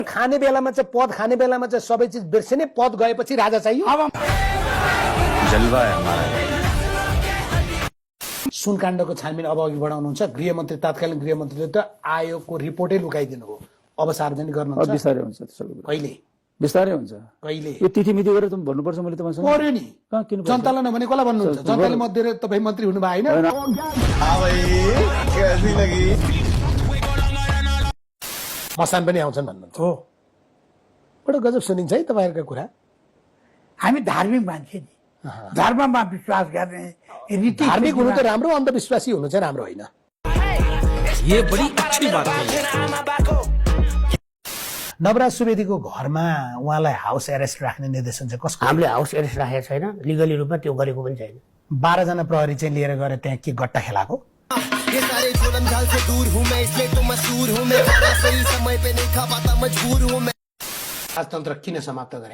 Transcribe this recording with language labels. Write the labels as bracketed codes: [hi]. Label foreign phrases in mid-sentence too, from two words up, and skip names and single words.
[ne] खाने बेलामा चाहिँ पद खाने बेलामा चाहिँ सबै चिज बिर्सिने पद गएपछि राजा चाहियो [hi] जलवा है हमारा [ne] सुनकाण्डको छानबिन अब अघि बढाउनुहुन्छ गृहमन्त्री तत्कालीन गृहमन्त्रीले त आयोगको रिपोर्टै लुकाइदिनु हो अब सार्वजनिक गर्नुहुन्छ बिस्तारै हुन्छ त्यसो कहिले बिस्तारै हुन्छ कहिले यो तिथि मिति गरेर तुम भन्नुपर्छ मैले तपाईसँग पर्यो नि कहाँ किन जनतालाई नभने कसलाई भन्नुहुन्छ जनताले मत दिएर तपाईँ मन्त्री हुनुभयो होइन मसान पनि आउँछन् भन्नुहुन्छ हो बडो गजब सुनिन्छ है तपाईँहरूका कुरा हामी धार्मिक मान्छे नि धर्ममा विश्वास गर्ने रीति धार्मिक हुनु त राम्रो अन्धविश्वासी हुनु चाहिँ राम्रो होइन [hi] ये बड़ी अच्छी बात है [ne] नवराज सुवेदीको घरमा उहाँलाई [en] house arrest [ne] राख्ने निर्देशन चाहिँ कसको हामीले [en] house arrest [ne] राखेको छैन लिगली रूपमा त्यो गरेको पनि छैन 12 जना प्रहरी चाहिँ लिएर गएर त्यहाँ के गट्टा खेलाको राजतन्त्र किन समाप्त गरे